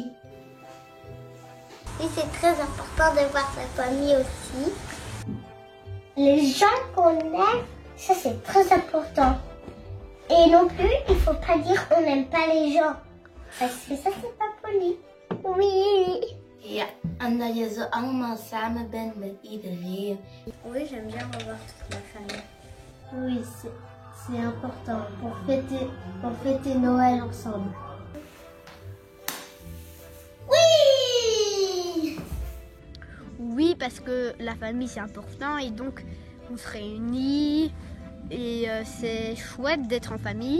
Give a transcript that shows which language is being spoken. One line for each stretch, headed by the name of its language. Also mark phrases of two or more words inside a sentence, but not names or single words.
French: Oui, c'est très important de voir sa famille aussi. Les gens qu'on aime, ça c'est très important. Et non plus, il faut pas dire on n'aime pas les gens. Parce que ça c'est pas poli. Oui.
Dutch: Ja, en dat je zo allemaal samen bent met iedereen.
French: Oui, j'aime bien revoir toute ma famille. Oui, c'est important pour fêter Noël ensemble. Oui! Oui, parce que la famille c'est important et donc on se réunit et c'est chouette d'être en famille.